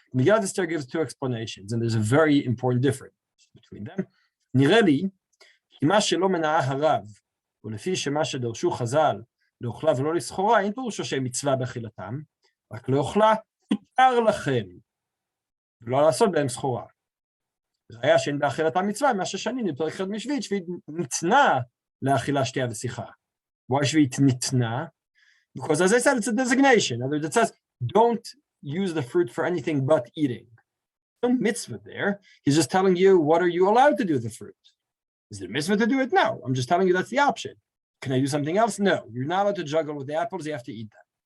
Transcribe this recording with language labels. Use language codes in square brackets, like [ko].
[en] Megillat Esther gives two explanations, and there's a very important difference between them. [he] Nireli, מה שלא מנעה הרב, ולפי שמה שדרשו חז"ל, לאוכלה ולא לסחורה, אין פירושו שהם מצווה באכילתם, רק לאוכלה מותר לכם, ולא לעשות בהם סחורה. ראיה שאין באכילתם מצווה, מה ששנים בפרק אחד משביעית, שביעית ניתנה לאכילה, שתייה ושיחה. [en] Why [he] שביעית ניתנה? [en] Because as I said, it's a designation. In other words, it says, don't use the fruit for anything but eating. No mitzvah there. He's just telling you, what are you allowed to do with the fruit? Is it a mitzvah to do it? No. I'm just telling you that's the option. Can I do something else? No. You're not allowed to juggle with the apples. You have to eat them.